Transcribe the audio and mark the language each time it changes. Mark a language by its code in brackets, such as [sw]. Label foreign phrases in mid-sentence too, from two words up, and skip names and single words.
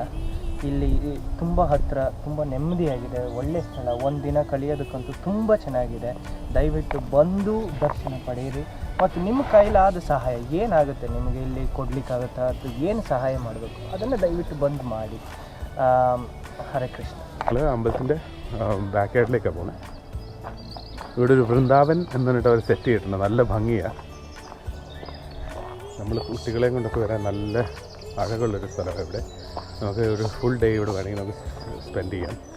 [kn] ಇಲ್ಲಿ ತುಂಬ ಹತ್ತಿರ, ತುಂಬ ನೆಮ್ಮದಿಯಾಗಿದೆ, ಒಳ್ಳೆಯ ಸ್ಥಳ. ಒಂದು ದಿನ ಕಳೆಯೋದಕ್ಕಂತೂ ತುಂಬ ಚೆನ್ನಾಗಿದೆ. ದಯವಿಟ್ಟು ಬಂದು ದರ್ಶನ ಪಡೆಯಿರಿ. ಮತ್ತು ನಿಮ್ಮ ಕೈಲಾದ ಸಹಾಯ ಏನಾಗುತ್ತೆ, ನಿಮಗೆ ಇಲ್ಲಿ ಕೊಡಲಿಕ್ಕಾಗುತ್ತಾ ಅಥವಾ ಏನು സഹായ ಮಾಡಬೇಕು ಅದನ್ನು ദയവിട്ട് ಬಂದು ಮಾಡಿ. [ml] ഹരേ കൃഷ്ണ. അമ്പലത്തിൻ്റെ [en] back sideലേക്കാണ് [ml] പോകുന്നത്. ഇവിടെ ഒരു വൃന്ദാവൻ എന്ന് പറഞ്ഞിട്ട് അവർ സെറ്റ് ചെയ്തിട്ടുണ്ട്. നല്ല ഭംഗിയാണ്. നമ്മൾ കുട്ടികളെയും കൊണ്ടൊക്കെ വരാൻ നല്ല അഴകുള്ളൊരു സ്ഥലമാണ് ഇവിടെ. നമുക്ക് ഒരു [en] full day [ml] ഇവിടെ വേണമെങ്കിൽ നമുക്ക് സ്പെൻഡ് ചെയ്യാം.